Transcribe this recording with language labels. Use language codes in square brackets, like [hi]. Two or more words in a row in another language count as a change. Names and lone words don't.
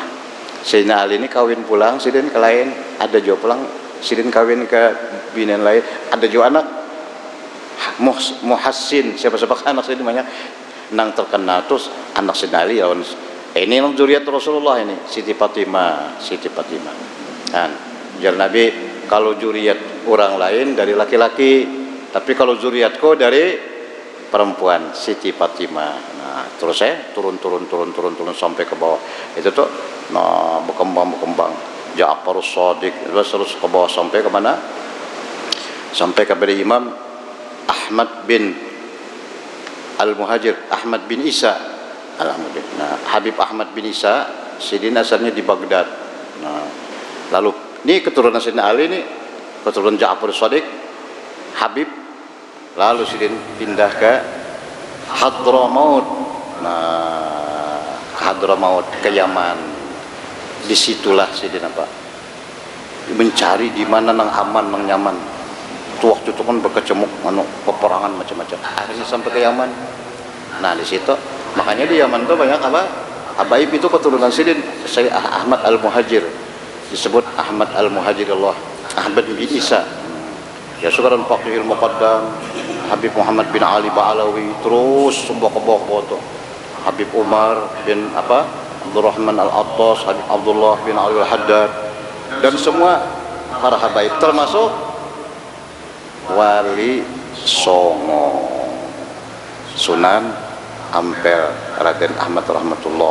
[bjn] Sayyidina Ali ini kawin pulang, sidin ke lain, ada juga pulang, sidin kawin ke binen lain, ada juga anak Muhassin, siapa-siapa anak saya namanya nang terkenal terus anak Sayyidina Ali lawan ini nang zuriat Rasulullah ini Siti Fatimah kan jar Nabi kalau zuriat orang lain dari laki-laki tapi kalau zuriatku dari perempuan Siti Fatimah. Nah terus saya turun sampai ke bawah itu tuh nah berkembang Ja'far Shadiq terus ke bawah sampai ke mana, sampai kepada Imam Ahmad bin Al-Muhajir, Ahmad bin Isa. Alhamdulillah. Nah, Habib Ahmad bin Isa, sidin asalnya di Baghdad. Nah, lalu ini keturunan Sayyidina Ali ini, keturunan Ja'far Shadiq, Habib. Lalu sidin pindah ke Hadramaut. Nah, ke Hadramaut, ke Yaman. Disitulah sidin apa? Mencari di mana nang aman, nang nyaman. Tuh waktu itu kan berkecamuk peperangan macam-macam akhirnya sampai ke Yaman. Nah di situ makanya di Yaman tuh banyak apa habaib itu keturunan sidin Sayyid Ahmad Al-Muhajir, disebut Ahmad Al-Muhajir Allah Ahmad bin Isa ya sekarang Faqihul Muqaddam Habib Muhammad bin Ali Ba'alawi terus semua ke bawah tuh Habib Umar bin apa Abdurrahman Al-Attas, Habib Abdullah bin Ali Al-Haddad dan semua para habaib termasuk Wali Songo Sunan Ampel Raden Ahmad rahmatullah.